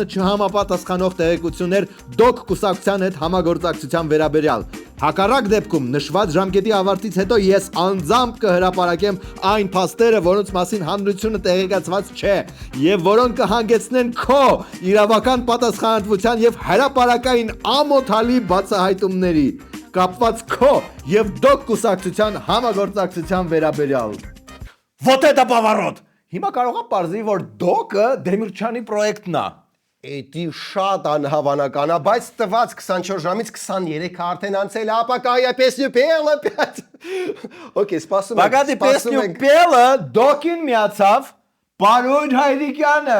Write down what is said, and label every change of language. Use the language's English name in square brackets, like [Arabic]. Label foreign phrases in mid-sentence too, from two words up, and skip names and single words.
[Armenian] չհամապատասխանող տեղեկություններ դոկ կուսակցության հետ համագործակցության վերաբերյալ։ Հակառակ դեպքում նշված ժամկետի ավարտից հետո ես անձամբ կհրապարակեմ այն փաստերը, որոնց մասին հանրությունը տեղեկացված չէ, եւ որոնք կհանգեցնեն քո իրավական պատասխանատվության եւ հրապարակային ամոթալի բացահայտումների կապված քո եւ դոկ կուսակցության համագործակցության վերաբերյալ։ [Russian] Вот это поворот։ [Armenian] Հիմա կարող է պարզի, որ դոկը Դեմիրճյանի պրոյեկտն է։ Էդի շատ անհավանական է, բայց տված 24 ժամից 23 արդեն անցել է, [Russian] а пока я песню пел։ [Armenian] Okay, սպասում ենք։ [Russian] пока ты песню пел [Armenian] դոկին միացավ Պարոն Հայրիկյանը։